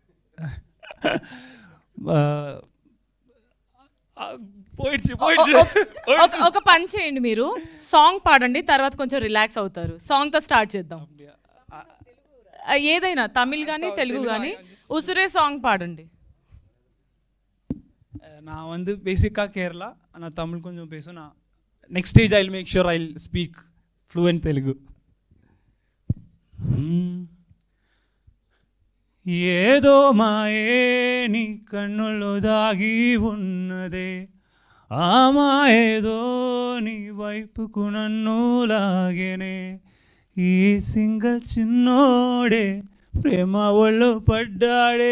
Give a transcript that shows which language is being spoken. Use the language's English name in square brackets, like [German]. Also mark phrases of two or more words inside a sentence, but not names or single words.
[Telugu] ఒక పని చేయండి, మీరు సాంగ్ పాడండి, తర్వాత కొంచెం రిలాక్స్ అవుతారు. సాంగ్తో స్టార్ట్ చేద్దాం. ఏదైనా తమిళ్ కానీ తెలుగు కానీ ఉసురే సాంగ్ పాడండి. [Tamil] நான் வந்து பேசிக்காக கேரளா, ஆனால் தமிழ் கொஞ்சம் பேசும். [English] நான் next stage I will make sure I will speak fluent Telugu. [Telugu] ఏదో మాయే నీ కన్నుల్లో దాగి ఉన్నదే ఆ మాయేదో నీ వైపుకు నన్ను లాగేనే. ఈ సింగల్ చిన్నోడే ప్రేమ ఒళ్ళు పడ్డాడే.